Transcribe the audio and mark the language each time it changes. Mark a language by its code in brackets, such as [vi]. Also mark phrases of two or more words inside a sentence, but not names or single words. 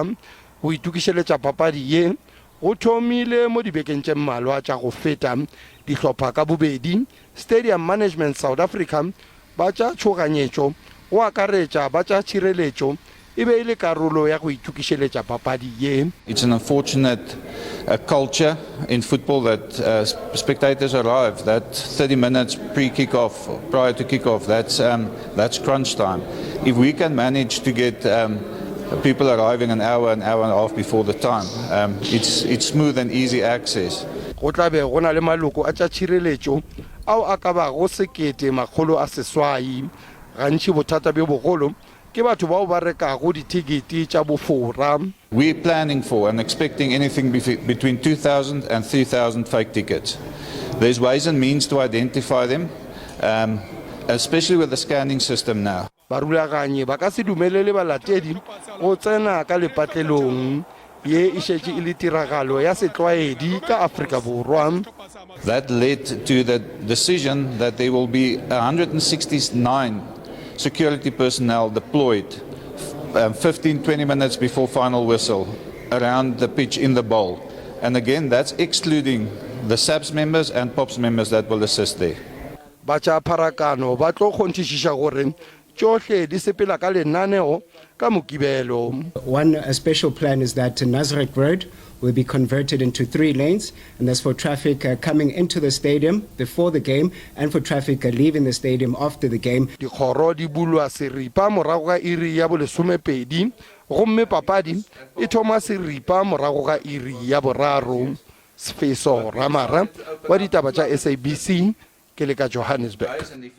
[nso] Go itukišeletša papadi ye go thomile mo dibekeng tše mmalwa tša go feta. Ditlhopa ka bobedi Stadium Management South Africa ba tša tšhoganyetšo go akaretša ba tša tšhireletšo e be ile karolo ya go itukišeletša papadi ye. [en] It's an unfortunate culture in football that spectators arrive that 30 minutes pre-kickoff, prior to kickoff, that's crunch time. If we can manage to get people arriving an hour and a half before the time, it's smooth and easy access. [nso] Go tla be go na le maloko a tša tšhireletšo ao a ka bago 1,800. Gantši bothata bjo bogolo ke batho bao ba rekago ditekete tša bofora. [en] We're planning for and expecting anything between 2,000 and 3,000 fake tickets. There's ways and means to identify them, especially with the scanning system now. [nso] Barulaganyi ba ka se dumelele balatedi go tsena ka lepatlelong ye e šetše e le tiragalo ya setlwaedi ka Afrika Borwa. [en] That led to the decision that there will be 169 security personnel deployed 15-20 minutes before final whistle around the pitch in the bowl. And again, that's excluding the SABC members and POPs members that will assist there. [nso] Ba tša pharakano ba tlo kgonthišiša gore tšohle di sepela ka lenaneo ka mokibelo. [en] One special plan is that Nazareth Road will be converted into 3 lanes, and that's for traffic coming into the stadium before the game and for traffic leaving the stadium after the game. [nso] Dikgoro di bulwa seripa morago ga iri ya bolesomepedi gomme papadi e thoma seripa morago ga iri ya boraro. Sefeso Ramara wa ditaba tša SABC ke le ka Johannesburg.